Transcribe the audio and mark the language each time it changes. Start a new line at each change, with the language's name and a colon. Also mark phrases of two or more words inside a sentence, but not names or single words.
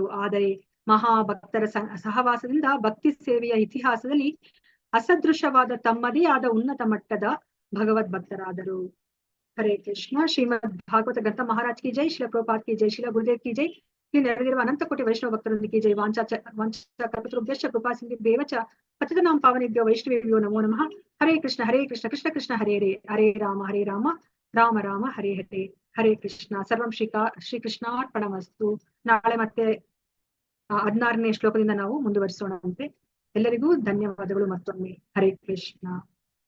Kannada: ಆದರೆ ಮಹಾಭಕ್ತರ ಸಹವಾಸದಿಂದ ಭಕ್ತಿ ಸೇವೆಯ ಇತಿಹಾಸದಲ್ಲಿ ಅಸದೃಶವಾದ ತಮ್ಮದೇ ಆದ ಉನ್ನತ ಮಟ್ಟದ ಭಗವದ್ ಭಕ್ತರಾದರು.
Hindi: हरे कृष्ण. श्रीमद् भागवत ग्रंथ महाराज की जय. शिल प्रभुपाद की जय. शिल गुरुदेव की जय.
Kannada: ಇಲ್ಲಿ ನಡೆದಿರುವ ಅನಂತ ಕೋಟಿ ವೈಷ್ಣವ ಭಕ್ತರೊಂದಿಗೆ ಜೈ.
Sanskrit: ವಾಂಛಾಕಲ್ಪತರುಭ್ಯಶ್ಚ ಕೃಪಾ ಸಿಂಧುಭ್ಯೇವ ಚ ಪತಿತಾನಾಂ ಪಾವನೇಭ್ಯೋ ವೈಷ್ಣವೇಭ್ಯೋ ನಮೋ ನಮಃ. ಹರೇ ಕೃಷ್ಣ ಕೃಷ್ಣ ಕೃಷ್ಣ ಹರೇ ಹರೇ, ಹರೇ ರಾಮ ರಾಮ ರಾಮ ಹರೇ ಹರೇ. ಹರೇ ಕೃಷ್ಣ. ಸರ್ವಂ ಶ್ರೀಕೃಷ್ಣಾರ್ಪಣಮಸ್ತು.
Kannada: ನಾಳೆ ಮತ್ತೆ 16ನೇ ಶ್ಲೋಕದಿಂದ ನಾವು ಮುಂದುವರಿಸೋಣಂತೆ. ಎಲ್ಲರಿಗೂ ಧನ್ಯವಾದಗಳು ಮತ್ತೊಮ್ಮೆ.
Sanskrit: ಹರೇ ಕೃಷ್ಣ.